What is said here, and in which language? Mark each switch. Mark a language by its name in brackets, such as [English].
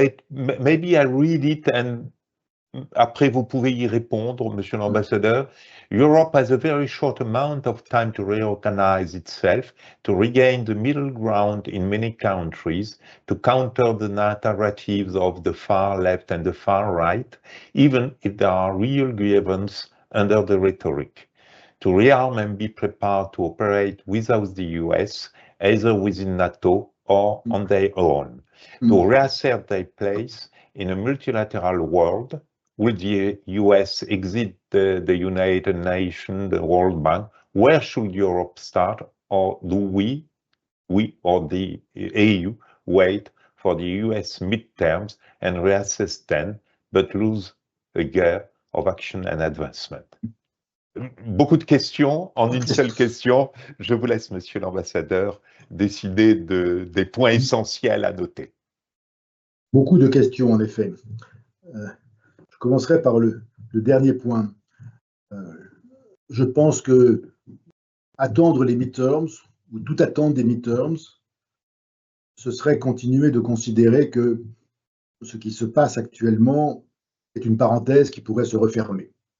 [English] Maybe I read it and [French] après vous pouvez y répondre, Monsieur l'ambassadeur. [English] Europe has a very short amount of time to reorganize itself, to regain the middle ground in many countries, to counter the narratives of the far left and the far right, even if there are real grievances under the rhetoric. To rearm and be prepared to operate without the US, either within NATO or on their own. To reassert their place in a multilateral world. Will the US exit the United Nations, the World Bank? Where should Europe start? Or do we or the EU wait for the US midterms and reassess then, but lose a gear of action and advancement? [French] Beaucoup de questions en une seule question. Je vous laisse, Monsieur l'ambassadeur, décider des points essentiels à noter. Beaucoup de questions, en effet. Je commencerai par le dernier point. Je pense que attendre les midterms, ou tout attendre des midterms, ce serait continuer de considérer que ce qui se passe actuellement est une parenthèse qui pourrait se refermer.